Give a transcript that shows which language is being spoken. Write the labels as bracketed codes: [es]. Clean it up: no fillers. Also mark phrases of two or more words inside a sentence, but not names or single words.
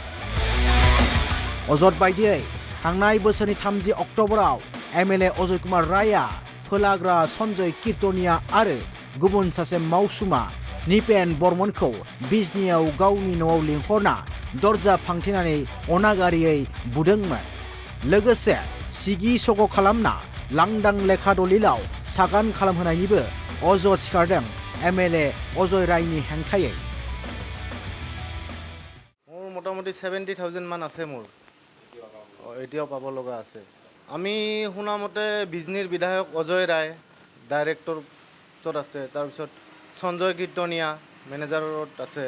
[brx] अजद बायदियै थांनाय बोसोरनि 30 अक्ट'बराव MLA अजय कुमार रायआ फोलाग्रा सन्जय कीर्तनिया आरो गुबुन सासे मावसुमा निपेन बर्मनखौ बिजनीयाव गावनि न'आव लिंहरना दरजा फांथेनानै अनागारियै बुदोंमोन। लोगोसे सिगि सग' खालामना लांदां लेखा दलिलाव सागान खालामहोनायनिबो अजद सिखारदों MLA अजय रायनि हेंथायै। [as] মোৰ মোটামুটি 70,000 মান আছে মোৰ এতিয়াও পাব লগা আছে। আমি শুনা মতে বিজনীৰ বিধায়ক অজয় ৰায় ডাইৰেক্টৰত আছে, তাৰপিছত সঞ্জয় কীৰ্তনিয়া মেনেজাৰত আছে।